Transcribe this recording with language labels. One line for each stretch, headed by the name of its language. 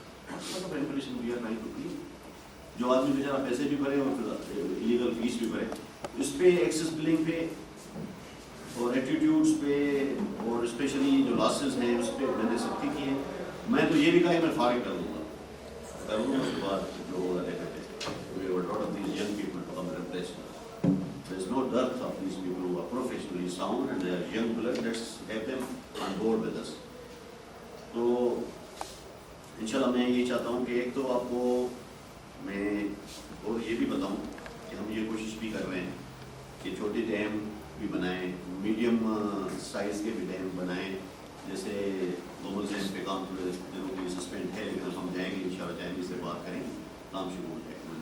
English: What sort of regulation we are trying to create.
Urdu: جو آدمی بیچارہ پیسے بھی بھرے اور پھر ایلیگل فیس بھی بھرے، اس پہ ایکسس بلنگ پہ اور ایٹیٹیوڈس پہ اور اسپیشلی جو لاسز ہیں اس پہ میں نے سختی کی ہے. میں تو یہ بھی کہا کہ میں فارغ کر دوں گا اس کے بعد جو ہوگا دیکھتے.
English: We have a lot of these young people to come and replace them. There is no dearth of these people who are professionally sound and they are young blood. Let's have them on board with us.
Urdu: تو انشاءاللہ میں یہ چاہتا ہوں کہ ایک تو آپ کو میں اور یہ بھی بتاؤں کہ ہم یہ کوشش بھی کر رہے ہیں کہ چھوٹے ڈیم بھی بنائیں، میڈیم سائز کے بھی ڈیم بنائیں. جیسے گومل ڈیم پہ کام تھوڑے دنوں کے لیے سسپینڈ ہے، لیکن ہم جائیں گے انشاءاللہ جائیں سے بات کریں گے، کام شروع ہو جائے گا.